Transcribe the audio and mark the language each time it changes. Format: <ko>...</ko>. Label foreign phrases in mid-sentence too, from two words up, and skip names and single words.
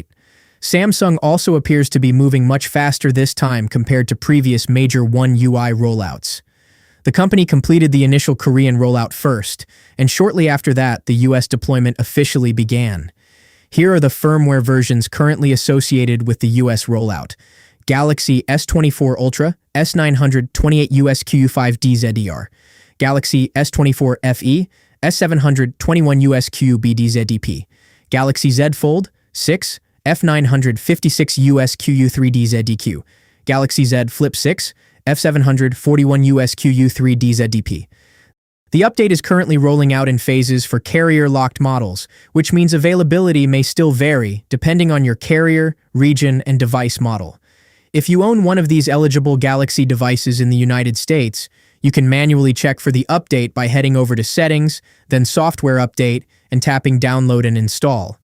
<en>Samsung also appears to be moving much faster this time compared to previous major One UI rollouts. The company completed the initial Korean rollout first, and shortly after that, the US deployment officially began. Here are the firmware versions currently associated with the US rollout: Galaxy S24 Ultra, S900 28USQU5DZDR, Galaxy S24 FE, S700 21USQU-BDZDP, Galaxy Z Fold 6, F900 56USQU3DZDQ, Galaxy Z Flip 6, F700 41USQU3DZDP. The update is currently rolling out in phases for carrier-locked models, which means availability may still vary depending on your carrier, region, and device model. If you own one of these eligible Galaxy devices in the United States, you can manually check for the update by heading over to Settings, then Software Update, and tapping Download and Install.</en>